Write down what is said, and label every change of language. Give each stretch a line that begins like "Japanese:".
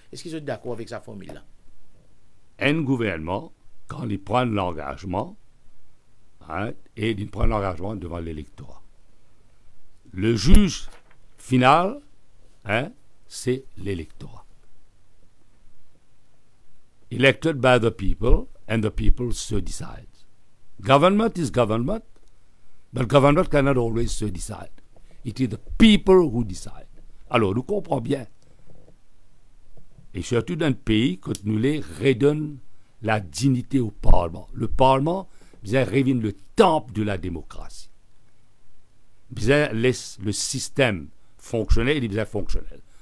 French: Est-ce qu'ils sont d'accord avec sa formule-là? Un gouvernement, quand il prend l'engagement, et il prend l'engagement devant l'électorat. Le juge final, c'est l'électorat.
English: Elected by the people, and the people so decide. Government is government, but government cannot always so decide. It is the people who decide.
French: Alors, nous comprenons bien. Et surtout dans le pays, quand nous les redonnons la dignité au Parlement. Le Parlement, bien, revient le temple de la démocratie. Bien, laisse le système fonctionner, il est bien fonctionnel.